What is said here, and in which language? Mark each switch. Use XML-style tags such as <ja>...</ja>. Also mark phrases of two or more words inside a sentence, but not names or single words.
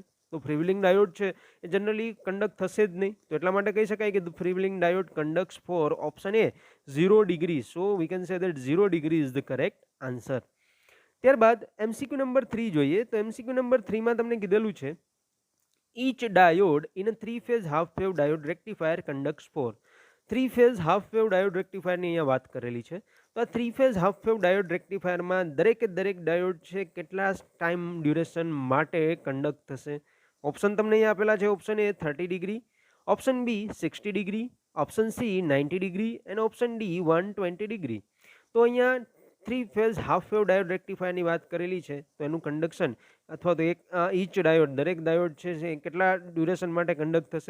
<gu>તો</gu> <en>free wheeling diode</en> <gu>છે એ</gu> <en>generally conduct</en> <gu>થશે જ નહીં, તો એટલા માટે કહી શકાય કે</gu> <en>free wheeling diode conducts for option A 0 degree. So we can say that 0 degree is the correct answer.</en> <gu>ત્યારબાદ</gu> <en>MCQ number</en> <gu>3 જોઈએ। તો</gu> <en>MCQ number</en> <gu>3 માં તમને કીધેલું છે,</gu> <en>each diode in a 3 phase half wave diode rectifier conducts for 3 phase half wave diode rectifier</en> <gu>ની અહીંયા વાત કરેલી છે। તો આ</gu> <en>3 phase half wave diode rectifier</en> <gu>માં દરેક ડાયોડ છે કેટલા</gu> <en>time duration</en> <gu>માટે કંડક્ટ થશે? ઓપ્શન તમને અહીંયા આપેલા છે।</gu> <en>Option A 30 degree, option B 60 degree, option C 90 degree અને option D 120 degree.</en> <gu>તો અહીંયા</gu> <en>3 phase half wave diode rectifierની</en> <gu>વાત કરેલી છે, તો એનું કંડક્શન અથવા તો એક</gu> <en>each diode</en> <gu>દરેક ડાયોડ છે કેટલા ડ્યુરેશન માટે કંડક્ટ થશે?</gu>